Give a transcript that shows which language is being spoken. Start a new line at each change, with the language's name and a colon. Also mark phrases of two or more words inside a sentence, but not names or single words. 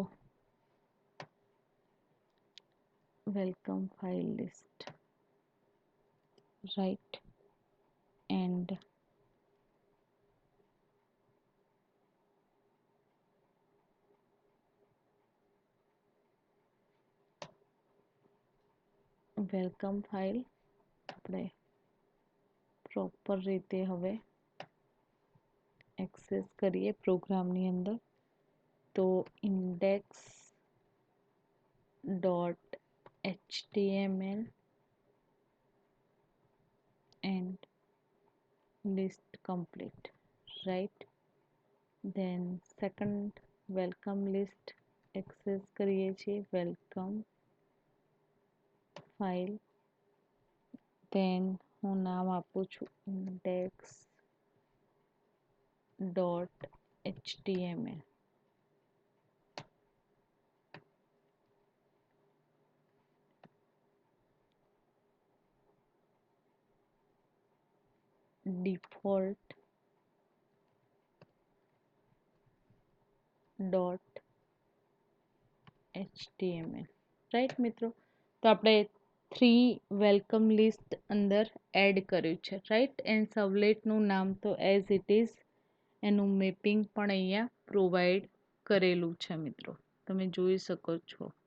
English: welcome file list, right, and welcome file
Gujarati: આપણે પ્રોપર રીતે હવે એક્સેસ કરીએ પ્રોગ્રામની અંદર.
English: તો index dot HTML and list complete, right. Then second welcome list access
Gujarati: કરીએ છીએ,
English: welcome file, then
Gujarati: હું નામ આપું છું
English: index dot HTML. default dot HTML, રાઈટ મિત્રો.
Gujarati: તો આપણે 3
English: welcome list
Gujarati: અંદર એડ કર્યું છે, રાઈટ. એન્ડ સર્વલેટનું નામ તો
English: as it is,
Gujarati: એનું મેપિંગ પણ અહીંયા પ્રોવાઈડ કરેલું છે મિત્રો, તમે જોઈ શકો છો.